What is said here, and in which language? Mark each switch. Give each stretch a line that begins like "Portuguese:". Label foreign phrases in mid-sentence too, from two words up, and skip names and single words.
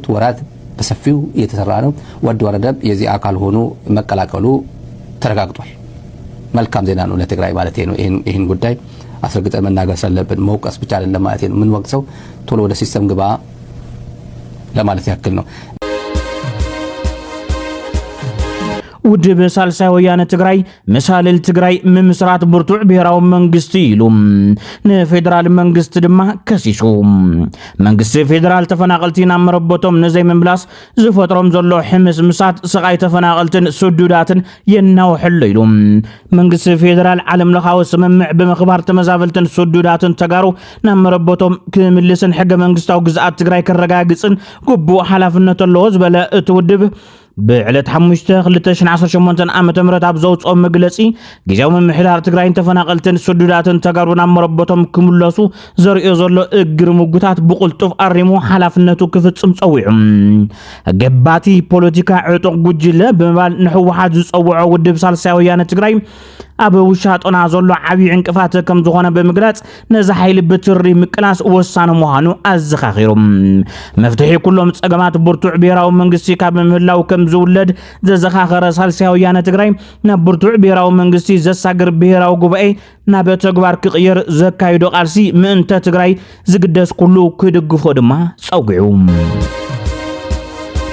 Amharic: ወራት በሰፊው እየተሰራ ነው ወድ ወረደ የዚህ አካል ሆኖ መቀላቀሉ ተረጋግጧል መልካም ዜና ነው ለትግራይ ማለት ነው ይሄን ጉዳይ አስረግጠን መናገር ስለለብን መውቀስ ብቻ አይደለም ማለት ነው ምን ወቅሰው ቶሎ ወደ ሲስተም ግባ ለማለት ያክል ነው ውድብ ሳልሳይ ወያነ ትግራይ
Tigrinya: መሳልል ትግራይ ምምስራት ብርቱዕ ብሔራዊ መንግስቲ ኢሉም ንፌደራል መንግስት ድማ ከሲሱ መንግስቲ ፌደራል ተፈናቀልቲና መረቦቶም ነዘይ ምምላስ ዝፈጥሮም ዘሎ ሕምስ ምሳት ስቃይ ተፈናቀልትን ስዱዳትን የናውሕሉ ኢሉም መንግስቲ ፌደራል ዓለም ለኻዊ ስምምዕ በመኽባር ተመዛበልትን ስዱዳትን ተጋሩ ናመረቦቶም ክምልስን ሕገ መንግስታዊ ግዝኣት ትግራይ ከረጋግጽን ግቡእ ሓላፍነት ኣለዎ ዝበለ እቲ ውድብ ብዕለት ሓሙሽተ 2018 ዓመተ ምህረት ኣብ ዘውጾም መግለጺ ጊዜያዊ ምሕዳር ትግራይን ተፈናቀልትን ስዱዳትን ተጋሩና መረቦቶም ክምለሱ ዘርእዮ ዘሎ እግር ሙጉታት ብቁልጡፍ አሪሙ ሓላፍነቱ ክፍጽም ጸዊዑ ገባቲ ፖለቲካ ዕጡቅ ጉጅለ በመባል ንሕወሓት ዝጸውዖ ውድብ ሳልሳይ ወያነ ትግራይ ኣብ ውሻጦና ዘሎ ዓቢ ዕንቅፋት ከም ዝኾነ በመግለጽ ነዚ ኃይል ብትሪ ምቅላስ ወሳነ ምዃኑ ኣዘኻኺሮም መፍትሒ ኩሎም ጸገማት ብርቱዕ ብሔራዊ መንግስቲ ካብ ምህላው ከም ዝውለድ ዘዘኻኸረ ሳልሳይ ወያነ ትግራይ ናብ ብርቱዕ ብሔራዊ መንግስቲ ዘሳግር ብሔራዊ ጉባኤ ናብ ተግባር ክቕየር ዘካይዶ ቃልሲ ምእንተ ትግራይ ዝግደስ ኩሉ ክድግፎ ድማ ጸውዒው